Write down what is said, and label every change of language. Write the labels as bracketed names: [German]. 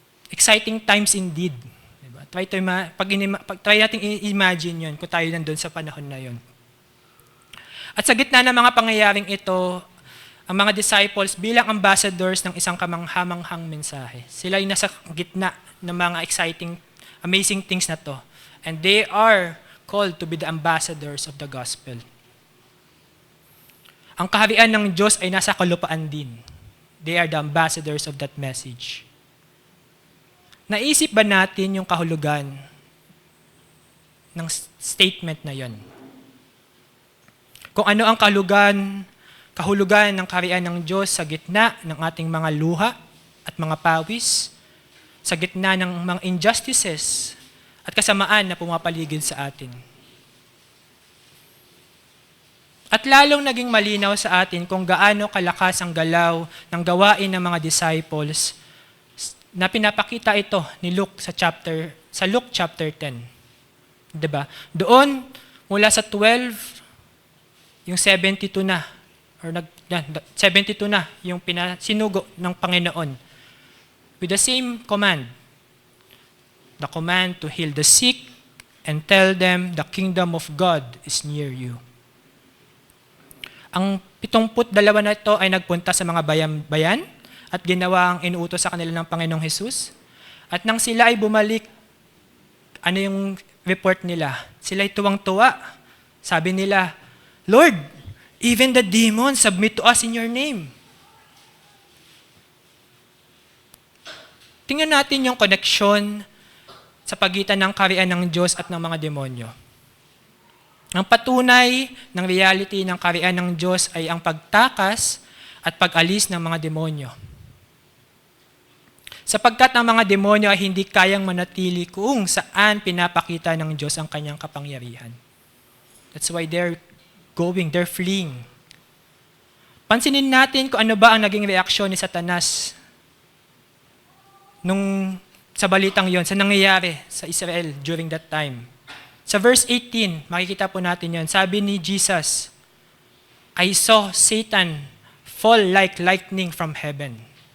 [English] Exciting times indeed. [Filipino] Diba? Try natin i-imagine yun kung tayo nandun sa panahon na yun. At sa gitna ng mga pangyayaring ito, ang mga disciples bilang ambassadors ng isang kamanghamanghang mensahe. Sila ay nasa gitna ng mga [English] exciting, amazing things [Filipino] na to. [English] And they are called to be the ambassadors of the gospel. [Filipino] Ang kaharian ng Diyos ay nasa kalupaan din. [English] They are the ambassadors of that message. [Filipino] Naisip ba natin yung kahulugan ng statement na yon? Kung ano ang kahulugan ng kaharian ng Diyos sa gitna ng ating mga luha at mga pawis, sa gitna ng mga injustices at kasamaan na pumapaligid sa atin. At lalong naging malinaw sa atin kung gaano kalakas ang galaw ng gawain ng mga disciples na pinapakita ito ni Luke sa Luke chapter 10. 'Di ba? Doon mula sa 12 yung 72 na 72 na yung sinugo ng Panginoon [English] with the same command. The command to heal the sick and tell them the kingdom of God is near you. [Filipino] Ang 72 na ito ay nagpunta sa mga bayan at ginawa ang inuutos sa kanila ng Panginoong Hesus. At nang sila ay bumalik, ano yung report nila? Sila ay tuwang-tuwa. Sabi nila, [English] Lord, even the demons submit to us in your name. [Filipino] Tingnan natin yung connection sa pagitan ng kaharian ng Diyos at ng mga demonyo. Ang patunay ng reality ng kaharian ng Diyos ay ang pagtakas at pag-alis ng mga demonyo. Sapagkat ang mga demonyo ay hindi kayang manatili kung saan pinapakita ng Diyos ang kanyang kapangyarihan. [English] That's why they're fleeing. [Filipino] Pansinin natin kung ano ba ang naging reaksyon ni Satanas sa balitang yon, sa nangyayari sa Israel [English] during that time. [Filipino] Sa verse 18, makikita po natin yon. Sabi ni Jesus, [English] I saw Satan fall like lightning from heaven.